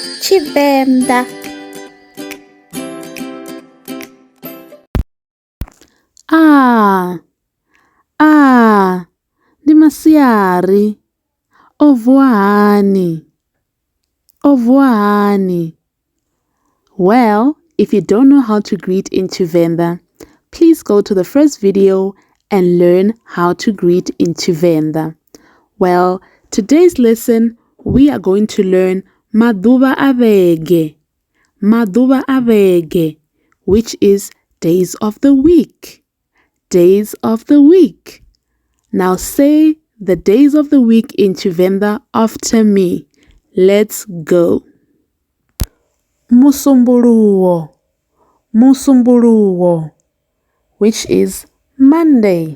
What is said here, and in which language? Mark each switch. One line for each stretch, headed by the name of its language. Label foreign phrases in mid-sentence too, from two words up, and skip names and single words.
Venda: Tshivenda. Ndi masiari. O vuwa hani? O vuwa hani?
English: Well, if you don't know how to greet in Tshivenda, please go to the first video and learn how to greet in Tshivenda. Well, today's lesson, we are going to learn
Venda: maḓuvha a vhege. Maḓuvha a vhege,
English: which is days of the week. Days of the week. Now say the days of the week in Tshivenda after me. Let's go.
Venda: Musumbuluwo. Musumbuluwo,
English: which is Monday.